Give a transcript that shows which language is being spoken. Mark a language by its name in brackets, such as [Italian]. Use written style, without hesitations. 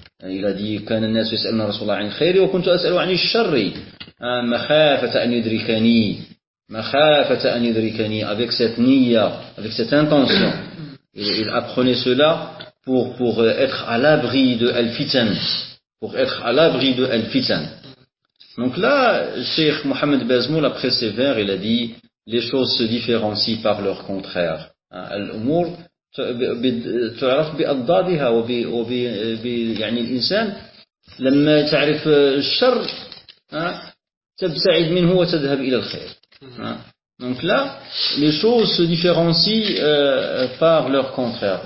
[French] Il a dit [Arabic] كان الناس يسألون رسول الله عن خيري وكنت أسأل عن الشر مخافة أن يدركني مخافة أن يدركني, [French] avec cette niya, avec cette intention. Il apprenait cela pour être à l'abri de Al-Fitan, pour être à l'abri de Al-Fitan. Donc là, Cheikh Mohamed Bazmoul, après ses vers, il a dit les choses se différencient par leur contraire. [Arabic] Al-Umur تعرف بأضدادها يعني الإنسان لما تعرف الشر تبتعد منه وتذهب إلى الخير. [French] Donc là, les choses se différencient par leur contraire.